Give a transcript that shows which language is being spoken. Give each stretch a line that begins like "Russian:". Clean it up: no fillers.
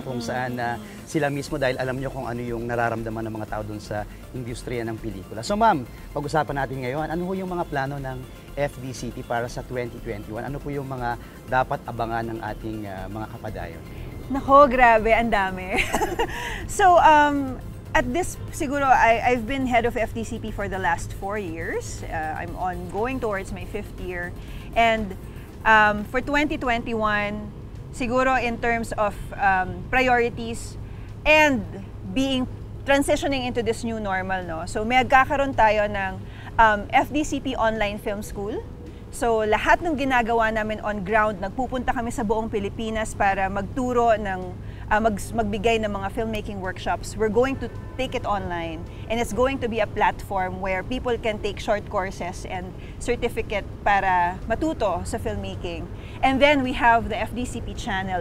Filipino: Kung saan sila mismo, dahil alam nyo kung ano yung nararamdaman ng mga tao doon sa industriya ng pelikula. So ma'am, pag-usapan natin ngayon, ano po yung mga plano ng FDCP para sa 2021? Ano po yung mga dapat abangan ng ating mga kapadayon? Nako, grabe, ang dami.
English: So, at this,
Filipino: siguro,
English: I've been head of FDCP for the last 4 years. I'm going towards my 5th year. And for 2021,
Filipino: siguro
English: in terms of priorities and transitioning into this new normal, no?
Filipino: So magkakaroon tayo ng FDCP Online Film School. So lahat ng ginagawa namin
English: on ground,
Filipino: nagpupunta kami sa buong Pilipinas para magturo magbigay ng mga
English: filmmaking workshops. We're going to take it online, and it's going to be a platform where people can take short courses and certificate
Filipino: para matuto sa filmmaking.
English: And then we have the FDCP channel.